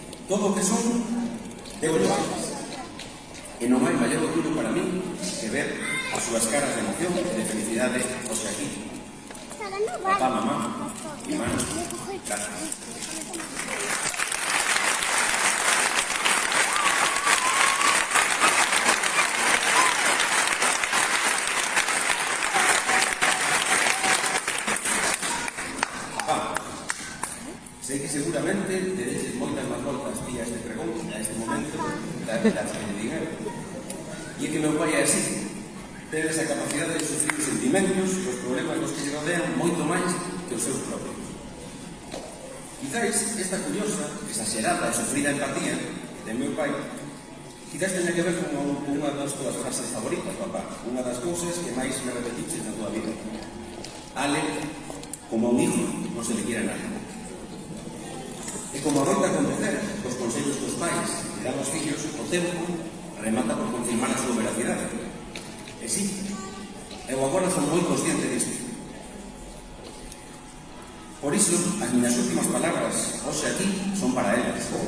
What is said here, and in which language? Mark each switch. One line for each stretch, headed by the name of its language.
Galician: Todo o que son, debo llevarles. E non hai maior orgullo para mí que ver as súas caras de emoción e de felicidade hoxe aquí. Papá, mamá, irmán, gracias. Sei que seguramente tereches moitas máis voltas a este pregón a este momento das que lle diga. E é que meu pai é así. Ten esa capacidade de sufrir os sentimentos e os problemas dos que lle rodean moito máis que os seus propios. Quizais esta curiosa, exagerada e sufrida empatía de meu pai quizás teña que ver con unha das túas frases favoritas, papá, unha das cousas que máis me repetiches na tua vida.
Spanish: Ale, como a un hijo non se le quiere a nadie.
Galician: E como adoita acontecer cos consellos dos pais que dan aos fillos, o tempo remata por confirmar a súa veracidade. E sí, eu agora son moi consciente disto. Por iso, as miñas últimas palabras hoxe aquí son para elas.